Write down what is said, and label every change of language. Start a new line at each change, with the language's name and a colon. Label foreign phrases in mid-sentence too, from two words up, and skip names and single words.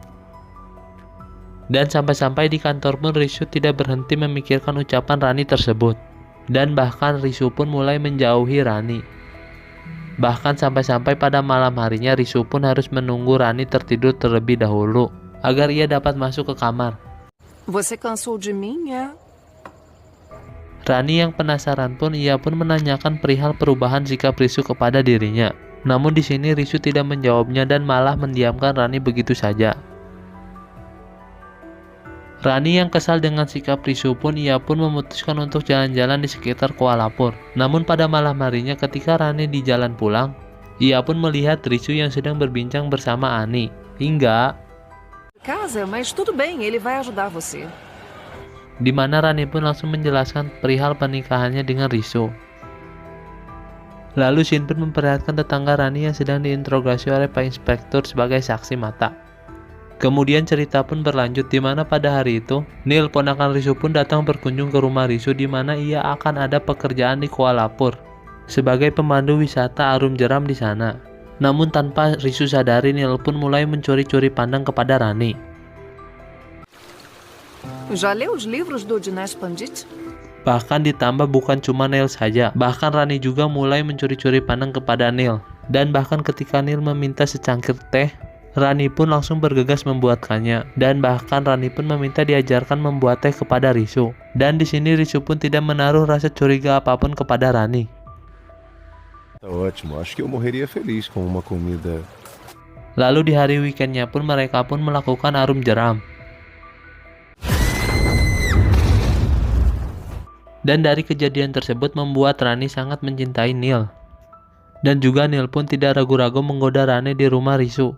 Indonesian: Dan sampai-sampai di kantor pun Risu tidak berhenti memikirkan ucapan Rani tersebut. Dan bahkan Risu pun mulai menjauhi Rani. Bahkan sampai-sampai pada malam harinya Risu pun harus menunggu Rani tertidur terlebih dahulu agar ia dapat masuk ke kamar.
Portuguese: Você cansou de mim, é?
Indonesian: Rani yang penasaran pun ia pun menanyakan perihal perubahan sikap Risu kepada dirinya. Namun di sini Risu tidak menjawabnya dan malah mendiamkan Rani begitu saja. Rani yang kesal dengan sikap Risu pun ia pun memutuskan untuk jalan-jalan di sekitar Kuala Lumpur. Namun pada malam harinya ketika Rani di jalan pulang, ia pun melihat Risu yang sedang berbincang bersama Ani. Hingga
Portuguese: Casa, mas tudo bem, ele vai ajudar você.
Indonesian: di mana Rani pun langsung menjelaskan perihal pernikahannya dengan Risu. Lalu Shin pun memperlihatkan tetangga Rani yang sedang diinterogasi oleh Pak Inspektur sebagai saksi mata. Kemudian cerita pun berlanjut di mana pada hari itu, Neil ponakan Risu pun datang berkunjung ke rumah Risu di mana ia akan ada pekerjaan di Kuala Lumpur sebagai pemandu wisata arum jeram di sana. Namun tanpa Risu sadari, Neil pun mulai mencuri-curi pandang kepada Rani.
Portuguese: Já leu os livros do Dinesh Pandit?
Indonesian: Bahkan ditambah bukan cuma Neil saja, bahkan Rani juga mulai mencuri-curi pandang kepada Neil. Dan bahkan ketika Neil meminta secangkir teh, Rani pun langsung bergegas membuatkannya, dan bahkan Rani pun meminta diajarkan membuat teh kepada Risu. Dan di sini Risu pun tidak menaruh rasa curiga apapun kepada Rani.
Portuguese: Ótimo, acho que eu morreria feliz com uma comida.
Indonesian: Lalu di hari weekendnya pun mereka pun melakukan arum jeram. Dan dari kejadian tersebut membuat Rani sangat mencintai Neil. Dan juga Neil pun tidak ragu-ragu menggoda Rani di rumah Risu.